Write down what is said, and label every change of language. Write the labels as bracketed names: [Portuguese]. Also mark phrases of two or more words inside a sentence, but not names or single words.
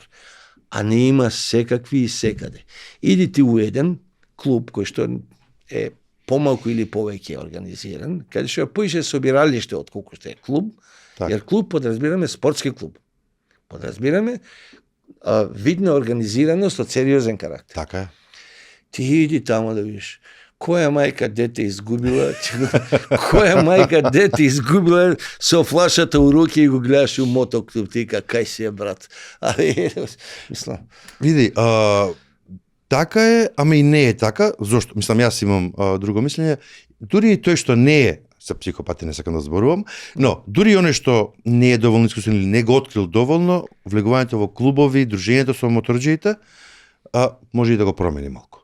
[Macedonian] А не има секакви и секаде. Иди ти у еден клуб кој што е помалку или повеќе организиран, каде што е поише собиралиште отколку што е клуб, jer клуб подразбираме спортски клуб. Подразбираме вид на организираност од сериозен карактер. Така е. Ти иди тамо да видиш која мајка дете изгубила, која мајка дете изгубила со флашата у руки и го гледаш у мотоклуб, ти кај си е брат. Мислам. Види, така е, ама и не е така. Зошто? Мислам, јас имам друго мислење. Дури и тој што не е, за психопати не сакам да зборувам, но дури и оној што не е доволно искусен или не го открил доволно, влегувањето во клубови, дружењето со моторџиите, може и да го промени малку.